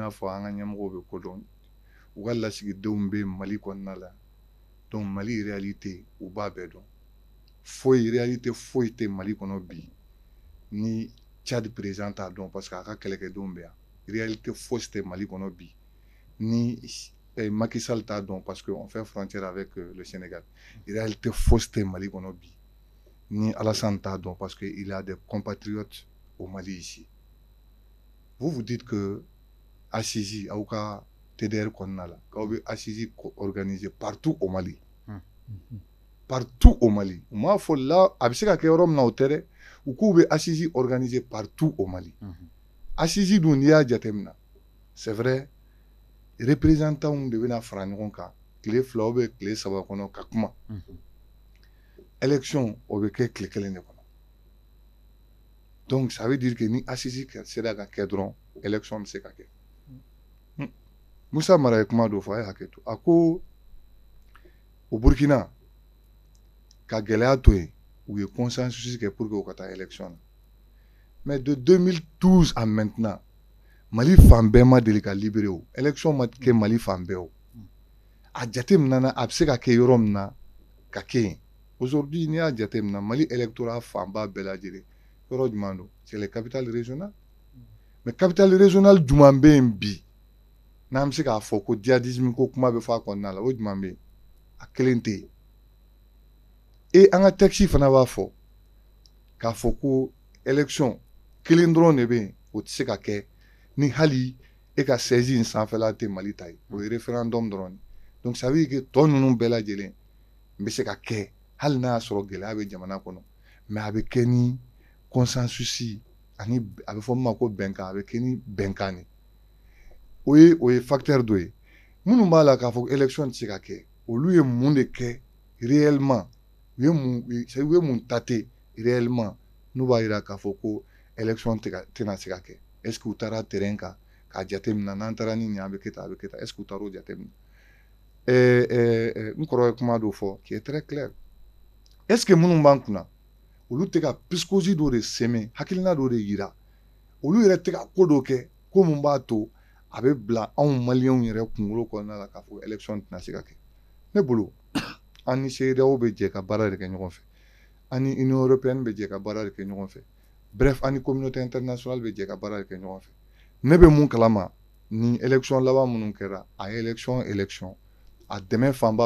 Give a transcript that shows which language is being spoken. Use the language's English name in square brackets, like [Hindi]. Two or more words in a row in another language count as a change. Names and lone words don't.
[Bambara] n'a fɔ an ka ɲɛmɔgɔw bɛ kodɔn u ka lasigidenw bɛ Mali kɔnɔna la donc Mali réalité u b'a bɛɛ dɔn foyi réalité foyi tɛ Mali kɔnɔ bi ni Tchad président t'a dɔn [French] parce que [Bambara] a ka kɛlɛkɛdenw bɛ yan réalité foyi tɛ Mali kɔnɔ bi ni Macky Sall t'a dɔn [French] parce que on fait frontière avec le Sénégal [Bambara] réalité foyi tɛ Mali kɔnɔ bi ni Alassane t'a dɔn [French] parce que il a des compatriotes au Mali ici vous dites que Assisi [Bambara] aw ka TDR kɔnɔna la k'aw bɛ [French] Assisi organiser partout au Mali partout au Mali [Bambara] u m'a fɔ la a bɛ se ka kɛ yɔrɔ min na o tɛ dɛ u k'u bɛ Assisi [French] organiser partout au Mali [Bambara] Assisi dun n'i y'a jateminɛ [French] c'est vrai représentants de [Bambara] bɛna fara ɲɔgɔn kan tile 2 [French] ou bien [Bambara] tile 3 kɔnɔ ka kuma élection o bɛ kɛ tile 1 de kɔnɔ [French] donc ça veut dire que [Bambara] ni Assisi sera ka kɛ dɔrɔn élection bɛ se ka kɛ Musa Mara ye kuma dɔ fɔ a ye hakɛ to a ko o Burkina ka gɛlɛya to yen u ye consensus kɛ [French] pour que [Bambara] u ka taa élection na [French] mais de 2012 à maintenant [Bambara] Mali fan bɛɛ ma deli ka libéré o élection ma kɛ Mali fan bɛɛ o a jateminɛ na a bɛ se ka kɛ yɔrɔ min na ka kɛ yen aujourd'hui n'i y'a jateminɛ Mali électorat fanba bɛɛ lajɛlen yɔrɔ jumɛn don [French] c'est les capitales régionales mais capitale régionale [Bambara] jumɛn bɛ yen bi n'an bɛ se k'a fɔ ko djihadisme ko kuma bɛ fɔ a kɔnɔna la o jumɛn bɛ yen a kelen tɛ yen et an ka texte fana b'a fɔ k'a fɔ ko élection kelen dɔrɔn de bɛ yen o tɛ se ka kɛ ni hali e ka 16 in sanfɛla tɛ Mali ta ye o ye référendum dɔrɔn donc [French] ça veut dire que [Bambara] tɔ ninnu bɛɛ lajɛlen n bɛ se ka kɛ hali n'a y'a sɔrɔ gɛlɛya bɛ jamana kɔnɔ mais a bɛ kɛ ni consensus ani a bɛ fɔ min ma ko bɛnkan a bɛ kɛ ni bɛnkan de o ye facteur dɔ ye minnu b'a la k'a fɔ ko élection tɛ se ka kɛ olu ye mun de kɛ réellement u ye mun tate réellement n'u b'a jira k'a fɔ ko élection tɛna se ka kɛ [French] est ce que [Bambara] u taara terrain kan k'a jateminɛ n'an taara ni nin a bɛ kɛ tan a bɛ kɛ tan [French] est ce que [Bambara] u taara o jateminɛ n kɔrɔ ye kuma dɔ fɔ [French] qui est très clair est ce que [Bambara] minnu b'an kunna olu tɛ ka psychologie dɔ de sɛmɛ hakilina dɔ de yira olu yɛrɛ tɛ ka ko dɔ kɛ ko mun b'a to a bɛ bila anw maliyɛnw yɛrɛ kunkolo kɔnɔna la k'a fɔ élection tɛna se ka kɛ ne bolo an ni CEDEAO bɛ jɛ ka baara de kɛ ɲɔgɔn fɛ an ni Union européenne bɛ jɛ ka baara de kɛ ɲɔgɔn fɛ bref an ni [French] communauté internationale [Bambara] bɛ jɛ ka baara de kɛ ɲɔgɔn fɛ ne bɛ mun kalama ni élection laban minnu kɛra a ye élection a dɛmɛ fanba